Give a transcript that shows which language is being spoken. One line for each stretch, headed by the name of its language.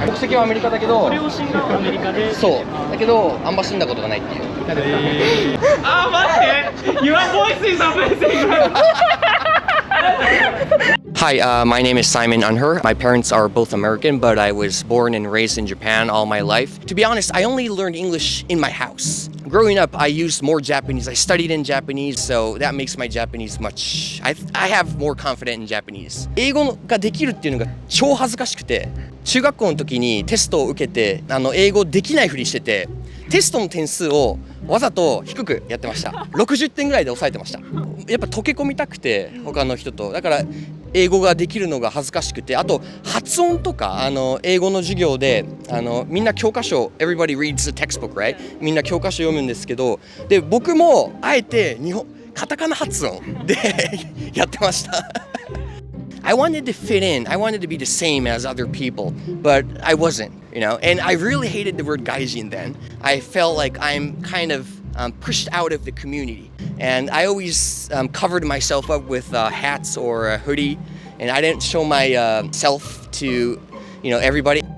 Japanese: 国籍はアメリカだけど、両親がアメリカで。そうだけどあんま住んだことがないっていう。あ、待って。
English: Your voice is amazing. Hi, my name is Simon Unher. My parents are both American, but I was born and raised in Japan all my life. To be honest, I only learned English in my house. Growing up, I used more Japanese. I studied in Japanese, so that makes my Japanese much... I have more confidence in Japanese.
Japanese: 英語ができるっていうのが超恥ずかしくて、中学校の時にテストを受けて、英語できないふりしてて、テストの点数をわざと低くやってました。 60点ぐらいで抑えてました。やっぱ溶け込みたくて、他の人と。だから英語ができるのが恥ずかしくて、あと発音とか英語の授業でみんな教科書
English: Everybody reads the textbook, right?
Japanese: みんな教科書読むんですけど、で僕もあえてカタカナ発音でやってました。
English: I wanted to fit in. I wanted to be the same as other people, but I wasn't, you know. And I really hated the word gaijin then. I felt like I'm kind of pushed out of the community. And I always covered myself up with hats or a hoodie, and I didn't show myself to, everybody.